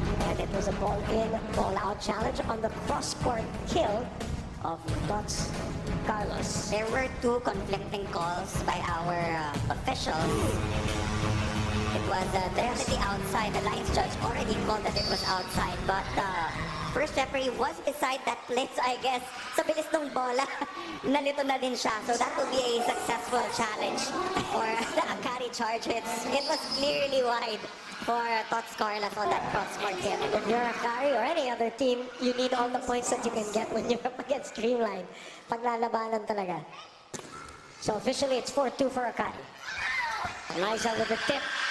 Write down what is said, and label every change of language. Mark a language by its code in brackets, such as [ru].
[en] And it was a ball in, ball out challenge on the cross-court kill of Tots Carlos. There were two conflicting calls by our officials. It was definitely outside. The Lions judge already called that it was outside, but first referee was beside that play. So I guess [tl] sa bilis ng bola, nalito na din siya. [en] So that will be a successful challenge for the AKARI Chargers. It was clearly wide for Tots Carlos on that cross-court hit. If you're AKARI or any other team, you need all the points that you can get when you're up against CREAMLINE. [tl] Paglalabanan talaga. [en] So officially, it's 4-2 for AKARI. Eliza with the tip.